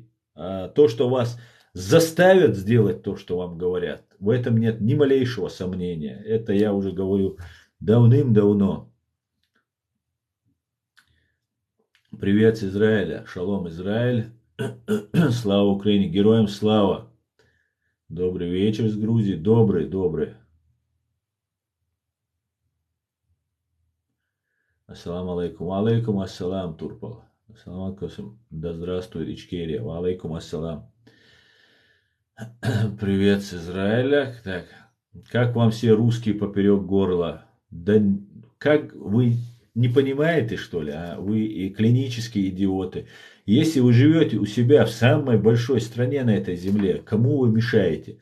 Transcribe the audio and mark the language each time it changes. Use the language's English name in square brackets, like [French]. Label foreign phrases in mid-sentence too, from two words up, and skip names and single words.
[Russian] А то, что вас заставят сделать то, что вам говорят, в этом нет ни малейшего сомнения. Это я уже говорю давным-давно. Привет с Израиля. Шалом, Израиль. Слава Украине. Героям слава. Добрый вечер из Грузии. Добрый, добрый. [Arabic] السلام عليكم. عليكم السلام, Турпал. السلام عليكم. [Russian] Да здравствует Ичкерия. [Arabic] عليكم السلام. [Russian] Привет с Израиля. Так, как вам все русские поперек горла? Да как вы не понимаете, что ли? Вы и клинические идиоты. Если вы живете у себя в самой большой стране на этой земле, кому вы мешаете?